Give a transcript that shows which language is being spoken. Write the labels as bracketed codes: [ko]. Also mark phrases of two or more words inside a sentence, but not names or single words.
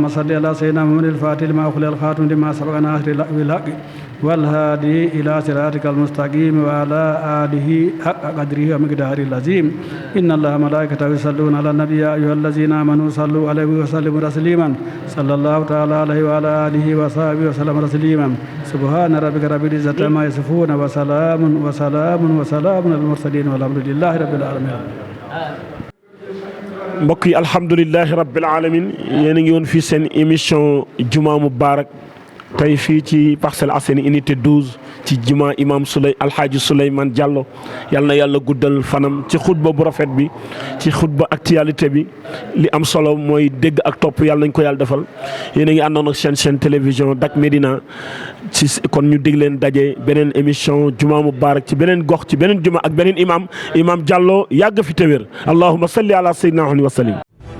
[ar] صل على سيدنا محمد الفاتح لما أخلق الخاتم لما سبقنا آخر الحق والهادي إلى صراطك المستقيم وعلى آله حق قدره ومقداره العظيم إن الله ملائكته يصلون على النبي يا أيها الذين آمنوا صلوا عليه وسلموا تسليما صلى الله تعالى عليه وعلى آله وصحبه وسلم تسليما سبحان ربك رب العزة عما يصفون وسلام على المرسلين والحمد لله رب العالمين. [wo] mbokk yi [ar] الحمد لله رب العالمين [wo] yéen a ngi woon fii seen émission Juma Mubarak tey fii ci Parcelles Assainies unité 12 ci juma imam Alhaaji Souleymane Diallo yal na yàlla guddal fanam ci xutba bu rafet bi ci xutba actualité bi li am solo mooy dégg ak topp yàlla nañ ko yàlla defal yéen a ngi àndoon ak seen télévision Dak Médina ci kon ñu dig leen daje beneen émission Juma Mubarak ci beneen gox ci beneen juma ak beneen imam Diallo yàgg fi te wér [ar] اللهم صل على سيدنا محمد وسلم.